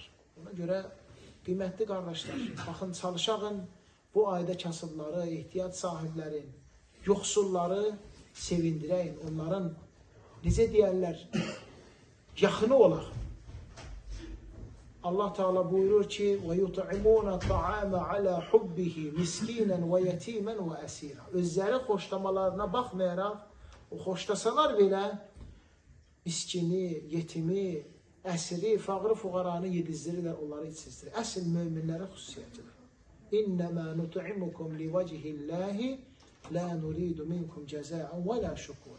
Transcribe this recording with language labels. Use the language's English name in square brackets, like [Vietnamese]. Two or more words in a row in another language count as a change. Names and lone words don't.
[Azerbaijani] Ona görə qiymətli qardaşlar, baxın, çalışağın bu ayda kasıbları, ehtiyac sahiblərin, yoxsulları sevindirəyin, onların, necə deyərlər, yaxını olaq. Allah Teala buyurur ki, [Arabic] وَيُطْعِمُونَ الطَّعَامَ عَلَى حُبِّهِ مِسْكِينًا وَيَتِيمًا وَأَسِيرًا. [Azerbaijani] Özləri xoşlamalarına baxmayaraq, o xoşlasalar belə miskini, yetimi, əsiri, fağır fuqaranı yedizdirirlər, onları içizdirir. Əsl möminlərə xüsusiyyətidir. [Arabic] إِنَّمَا نُطْعِمُكُمْ لِوَجْهِ اللَّهِ لَا نُرِيدُ مِنْكُمْ جَزَاءً وَلَا شُكُورًا.